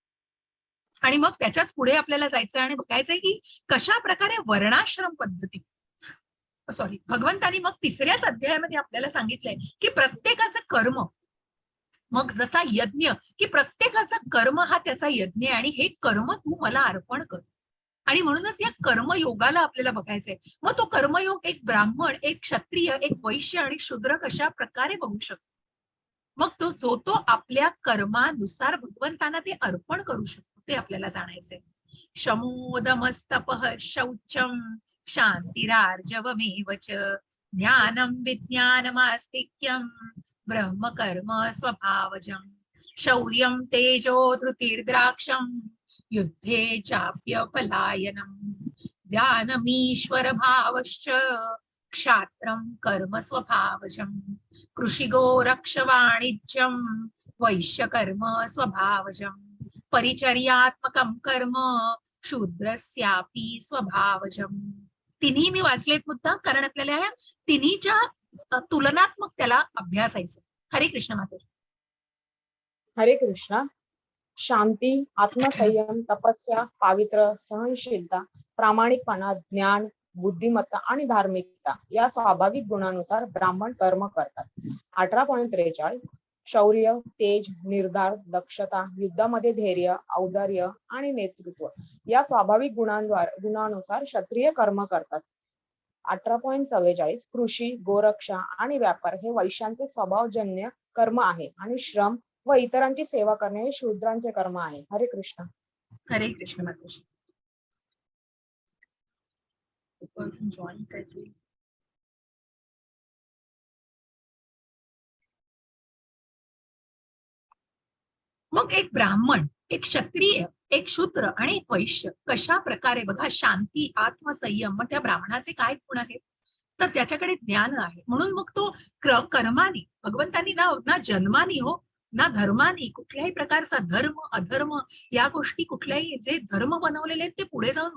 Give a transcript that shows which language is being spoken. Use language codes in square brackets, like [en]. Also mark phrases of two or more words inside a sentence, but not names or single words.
[mr] आणि मग त्याच्याच पुढे आपल्याला जायचं आणि बघायचंय की कशा प्रकारे वर्णाश्रम पद्धती, सॉरी, भगवंतानी मग 3ऱ्याच अध्यायामध्ये आपल्याला सांगितलंय की प्रत्येकाचं कर्म, मग जसा यज्ञ, की प्रत्येकाचा कर्म हा त्याचा यज्ञ आहे आणि हे कर्म तू मला अर्पण कर. आणि म्हणूनच या कर्मयोगाला आपल्याला बघायचंय. मग तो कर्मयोग एक ब्राह्मण, एक क्षत्रिय, एक वैश्य आणि शूद्र कशा प्रकारे बघू शकतो. मग जो तो आपल्या कर्मानुसार भगवंतांना ते अर्पण करू शकतो ते आपल्याला जाणायचंय. [sa] शमोदमस्तपः शौचम शांतिरार्जवमेव च ज्ञानं विज्ञानमास्तिक्यं ब्रह्म कर्म स्वभावजम् शौर्यं तेजो धृतिर्द्राक्षं युद्धे चाप्यपलायनम् ध्यानमीश्वर भावश्च क्षात्रं कर्म स्वभावजम् कृषिगो रक्ष वाणिज्यं वैश्यकर्म स्वभावजम् परिचर्यात्मकं कर्म शूद्रस्यापि स्वभावजम्. [mr] तिन्ही मी वाचलेत मुद्दाम कारण आपल्याला ह्या तिन्हीच्या तुलनात्मक त्याला अभ्यासायचं. हरे कृष्ण माता. हरे कृष्णा. शांती, आत्मसंयम, तपस्या, पावित्र्य, सहनशीलता, प्रामाणिकपणा, ज्ञान, बुद्धिमत्ता आणि धार्मिकता या स्वाभाविक गुणानुसार ब्राह्मण कर्म करतात. 18.43 शौर्य, तेज, निर्धार, दक्षता, युद्धामध्ये धैर्य, औदार्य आणि नेतृत्व या स्वाभाविक गुणानुसार क्षत्रिय कर्म करतात. 18.44 कृषी, गोरक्षा आणि व्यापार हे वैश्यांचे स्वभावजन्य कर्म आहे आणि श्रम व इतरांची सेवा करणे हे शूद्रांचे कर्म आहे. हरे कृष्ण. हरे कृष्ण माताजी. जॉईन करते. मग एक ब्राह्मण, एक क्षत्रिय, एक शूद्र आणि एक वैश्य कशा प्रकारे बघा शांती, आत्मसंयम, मग त्या ब्राह्मणाचे काय गुण आहेत तर त्याच्याकडे ज्ञान आहे म्हणून मग तो कर्मानी भगवंतांनी ना जन्मानी हो ना धर्मानी कुठल्याही प्रकारचा धर्म अधर्म या गोष्टी कुठल्याही जे धर्म बनवलेले आहेत ते पुढे जाऊन